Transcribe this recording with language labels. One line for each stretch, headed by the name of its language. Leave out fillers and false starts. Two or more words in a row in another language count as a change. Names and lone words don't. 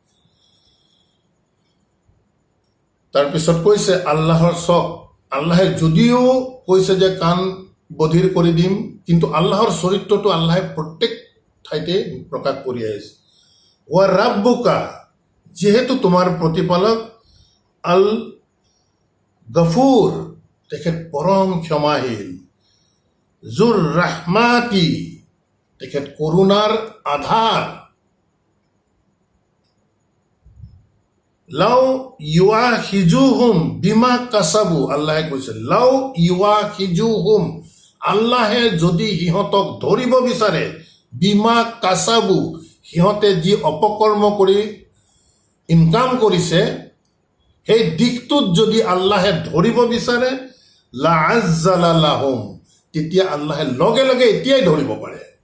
Assamese: তাৰপিছত কৈছে আল্লাহৰ চক, আল্লাহে যদিও কৈছে যে কাণ বধিৰ কৰি দিম, কিন্তু আল্লাহৰ চৰিত্ৰটো আল্লাহে প্ৰত্যেক ঠাইতে প্ৰকাশ কৰি আহিছে।
Arabic: وربك,
Assamese: যিহেতু তোমাৰ প্ৰতিপালক
Arabic: الغفور,
Assamese: তেখেত পৰম ক্ষমাশীল,
Arabic: ذو الرحمة,
Assamese: তেখেত কৰুণাৰ আধাৰ।
Arabic: لو يؤاخذهم بما كسبوا,
Assamese: আল্লাহে কৈছে
Arabic: لو يؤاخذهم,
Assamese: আল্লাহে যদি সিহঁতক ধৰিব বিচাৰে,
Arabic: بما كسبوا,
Assamese: সিহঁতে যি অপকৰ্ম কৰি ইনকাম কৰিছে, সেই দিশটোত যদি আল্লাহে ধৰিব বিচাৰে,
Arabic: لعجل لهم,
Assamese: তেতিয়া আল্লাহে লগে লগে এতিয়াই ধৰিব পাৰে।